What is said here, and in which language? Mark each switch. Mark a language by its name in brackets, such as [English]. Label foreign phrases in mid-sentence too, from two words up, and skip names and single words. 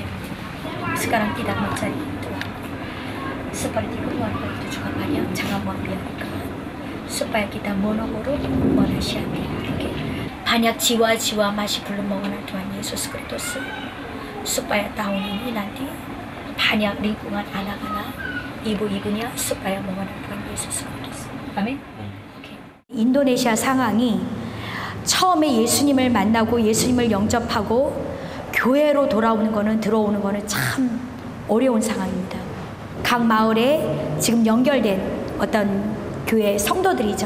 [Indonesian] Sekarang tidak mencari itu. Seperti keluarga itu juga banyak, jangan membiarkan. Supaya kita mono-mono menasihati. Oke. Banyak jiwa-jiwa masih belum mengenal Tuhan Yesus Kristus. Supaya tahun ini nanti banyak lingkungan anak-anak, ibu-ibunya supaya mengenal Tuhan Yesus Kristus. [Korean] 아멘. 인도네시아 상황이 처음에 예수님을 만나고 예수님을 영접하고 교회로 들어오는 거는 참 어려운 상황입니다. 각 마을에 지금 연결된 어떤 교회 성도들이죠.